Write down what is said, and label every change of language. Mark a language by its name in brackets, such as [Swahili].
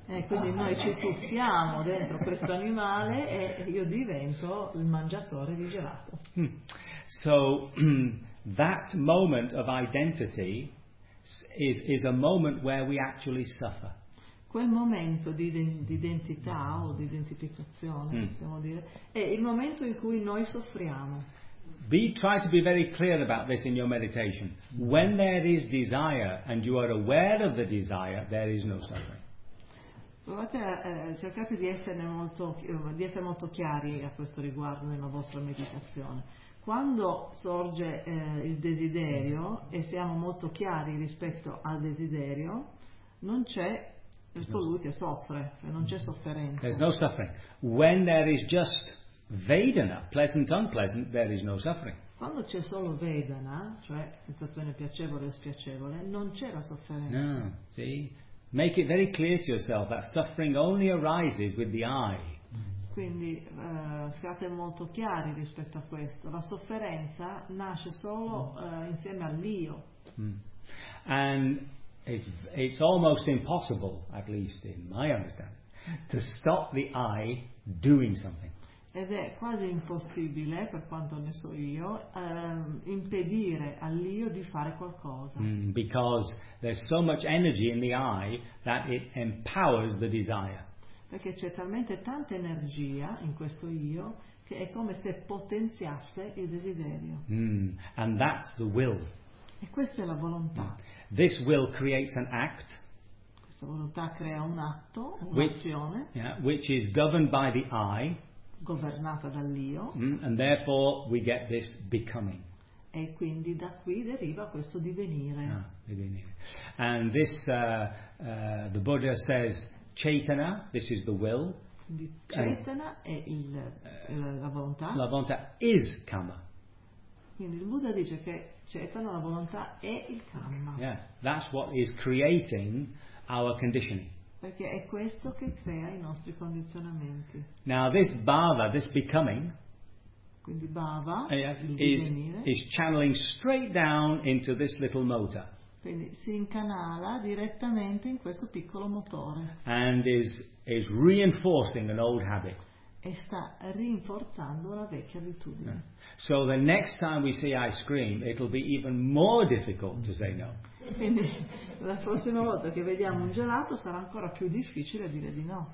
[Italian] E quindi noi ci tuffiamo dentro questo animale e io divento il mangiatore di gelato. [English] So that moment of identity is a moment where we actually suffer. [Italian] Quel momento di identità o di identificazione, possiamo dire, è il momento in cui noi soffriamo. [English] Try to be very clear about this in your meditation. When there is desire and you are aware of the desire, there is no suffering. [Italian] Provate cercate di essere molto chiari a questo riguardo nella vostra meditazione. Quando sorge il desiderio e siamo molto chiari rispetto al desiderio, non c'è colui che soffre, non c'è sofferenza. [English] There's no suffering. When there is just vedana, pleasant, unpleasant, there is no suffering. [Italian] Quando c'è solo vedana, cioè sensazione piacevole o spiacevole, non c'è la sofferenza. [English] No, see? Make it very clear to yourself that suffering only arises with the I. [Italian] Quindi siate molto chiari rispetto a questo. La sofferenza nasce solo insieme all'io. [English] And it's almost impossible, at least in my understanding, to stop the I doing something. [Italian] Ed è quasi impossibile, per quanto ne so io, impedire all'io di fare qualcosa. [English] Because there's so much energy in the I that it empowers the desire. [Italian] Perché c'è talmente tanta energia in questo io che è come se potenziasse il desiderio. [English] And that's the will. [Italian] E questa è la volontà. [English] This will creates an act. [Italian] Questa volontà crea un atto, un'azione. [English] Which is governed by the I. [Italian] Governata dall'io. [English] And therefore we get this becoming. [Italian] E quindi da qui deriva questo divenire. Divenire. [English] And this, the Buddha says, Chaitana, this is the will. [Italian] Chaitana è la volontà. La volontà [English] is [Italian] kamma. Quindi il Buddha dice che Chaitana, la volontà, è il kamma. [English] Yeah, that's what is creating our condition. [Italian] Perché è questo che crea i nostri condizionamenti. [English] Now this bhava, this becoming, [Italian] quindi bhava [English] is channeling straight down into this little motor. [Italian] Quindi si incanala direttamente in questo piccolo motore. [English] And is reinforcing an old habit. [Italian] E sta rinforzando la vecchia abitudine. [English] Yeah. So the next time we see ice cream, it'll be even more difficult to say no. [Italian] Quindi la prossima volta che vediamo un gelato sarà ancora più difficile dire di no.